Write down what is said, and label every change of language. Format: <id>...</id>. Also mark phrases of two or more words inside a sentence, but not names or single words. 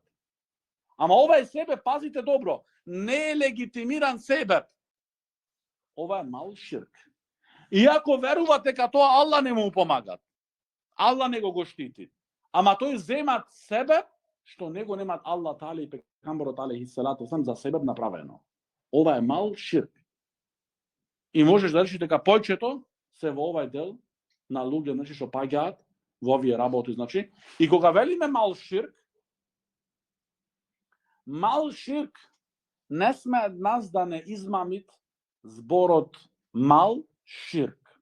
<mk>Ама ова себе, пазите добро, не е легитимиран себе. Ова е мал ширк. Иако верувате дека тоа Аллах не му помагат, Аллах не го штити, ама тој земат себе, што него немат Аллах Таала и пегамберот</mk> <ar>عليه الصلاة والسلام</ar> <mk>за себе направено. Ова е мал ширк. И можеш да речеш дека повеќето се во овај дел на луѓе, значи што паѓаат во овие работи, значи. И кога велиме мал ширк не сме нас да не измамит зборот мал ширк.</mk>